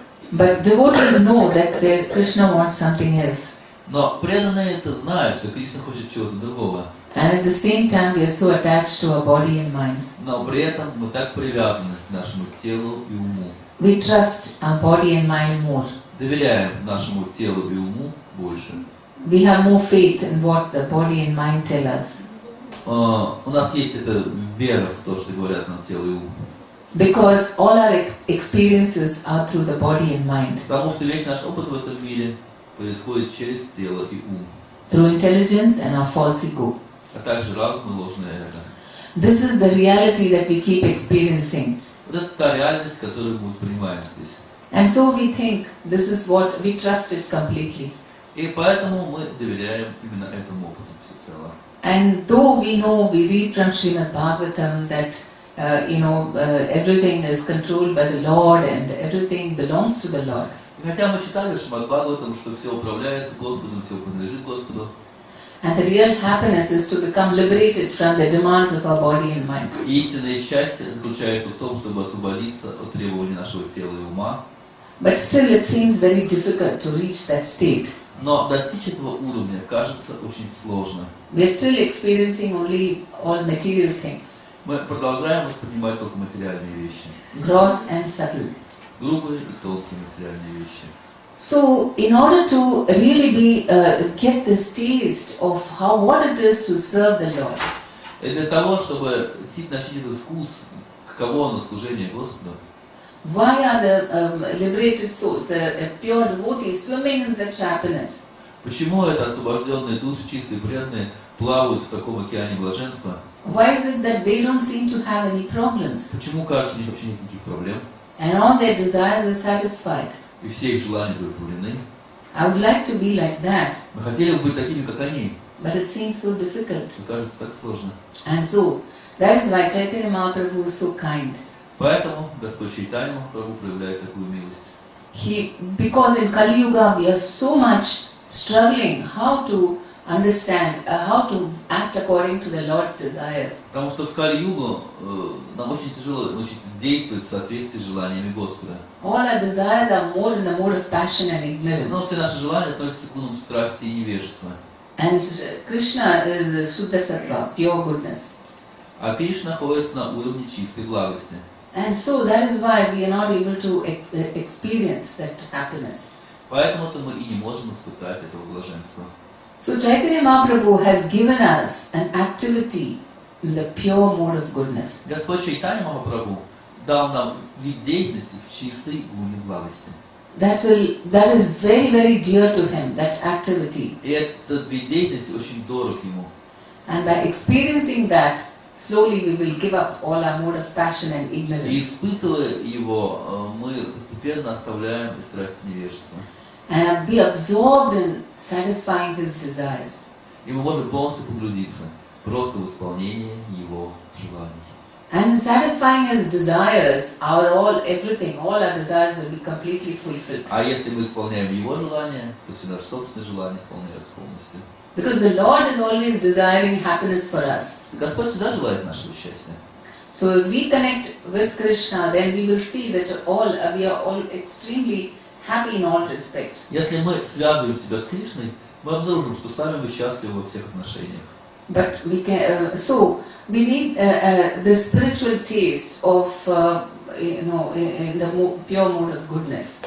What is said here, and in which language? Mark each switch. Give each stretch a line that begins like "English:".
English: But devotees know that Krishna wants something else.
Russian: Но преданные это знают, что Кришна хочет чего-то другого.
English: And at the same time we are so attached to our body and minds.
Russian: Но при этом мы так привязаны к нашему телу и уму.
English: We trust our body and mind more.
Russian: Доверяем нашему телу и уму больше.
English: We have more faith in what the body and mind tell us.
Russian: У нас есть эта вера в то, что говорят нам тело и ум.
English: Because all our experiences are through the body and mind.
Russian: Потому что весь наш опыт в этом мире происходит через тело и ум.
English: Through intelligence and our false ego.
Russian: А также разум и ложное эго.
English: This is the reality that we keep experiencing.
Russian: Вот это та реальность, которую мы воспринимаем здесь.
English: And so we think this is what we trust it completely.
Russian: И поэтому мы доверяем именно этому опыту всецело.
English: And though we know, we read from Srimad Bhagavatam that everything is controlled by the Lord and everything belongs to the Lord.
Russian: И хотя мы читали в Шримад Бхагаватам, что все управляется Господом, все принадлежит Господу.
English: And the real happiness is to become liberated from the demands of our body and mind.
Russian: И истинное счастье заключается в том, чтобы освободиться от требований нашего тела и ума.
English: But still it seems very difficult to reach that state.
Russian: Но достичь этого уровня кажется очень сложно.
English: We are still experiencing only all material things.
Russian: Мы продолжаем воспринимать только материальные вещи.
English: Gross and subtle.
Russian: Грубые и тонкие материальные вещи.
English: So, in order to really get this taste of what it is to serve the Lord,
Russian: И для того, чтобы начать этот вкус, каково оно служение Господу,
English: why are the liberated souls, the pure devotees, swimming in such happiness?
Russian: почему это освобожденные души, чистые преданные, плавают в таком океане блаженства?
English: Why is it that they don't seem to have any problems?
Russian: Почему, кажется, у них вообще нет никаких проблем?
English: And all their desires are satisfied.
Russian: И все их желания удовлетворены.
English: I would like to be like that,
Russian: Мы хотели бы быть такими, как они,
English: but it seems so difficult.
Russian: но кажется так сложно.
English: And so, that is why Chaitanya Mahaprabhu is so kind.
Russian: Поэтому Господь Чайтанья Махапрабху проявляет такую милость.
English: Because in Kali Yuga we are so much struggling how to understand, how to act according to the Lord's desires.
Russian: Потому что в Кали-югу нам очень тяжело научиться действовать в соответствии с желаниями Господа.
English: All our desires are more in the mode of passion and
Russian: Но
English: ignorance.
Russian: все наши желания относятся к гунам страсти и невежества.
English: And Krishna is Shuddha Sattva, pure goodness.
Russian: А Кришна находится на уровне чистой благости.
English: And so that is why we are not able to experience that happiness.
Russian: Поэтому-то мы и не можем испытать этого блаженства.
English: So Chaitanya Mahaprabhu has given us an activity in the pure mode of goodness.
Russian: Господь Чайтанья Махапрабху дал нам вид деятельности в чистой гуне благости.
English: That is very, very dear to him, that activity.
Russian: И этот вид деятельности очень дорог ему.
English: And by experiencing that, slowly we will give up all our mode of passion and
Russian: И
English: ignorance.
Russian: испытывая его, мы постепенно оставляем и страсти невежества.
English: And be absorbed in satisfying his desires.
Russian: И мы можем полностью погрузиться просто в исполнение его желаний.
English: And in satisfying his desires, everything, all our desires will be completely fulfilled.
Russian: А если мы исполняем его желания, то все наши собственные желания исполняются полностью.
English: Because the Lord is always desiring happiness for us.
Russian: Господь всегда желает нашего счастья.
English: So if we connect with Krishna, then we will see that we are all extremely happy in all respects.
Russian: Если мы связываем себя с Кришной, мы обнаружим, что сами мы счастливы во всех отношениях.
English: But we need the spiritual taste of in the pure mode of goodness.